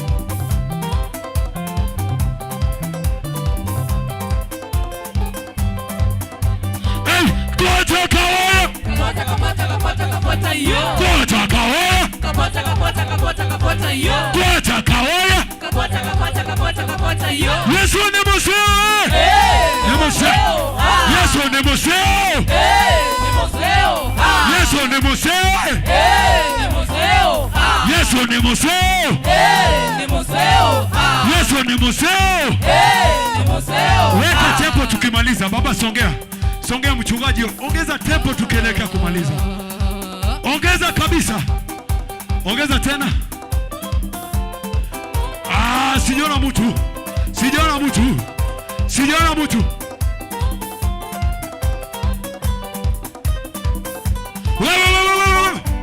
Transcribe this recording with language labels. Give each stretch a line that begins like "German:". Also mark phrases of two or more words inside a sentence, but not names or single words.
Kamba: Kwa kawaya. Yesu ni museo. Yesu ni museo. Yesu ni museo. Yesu ni museo. Ni museo. Yesu ni museo. Ni museo.
Swahili: Weka tempo tukimaliza. Baba songea. Songea mchungaji. Ongeza tempo tukielekea kumaliza. Ongeza kabisa. Ongeza tena. Sijaona mtu. Sijaona mtu. Sijaona mtu. Wewe.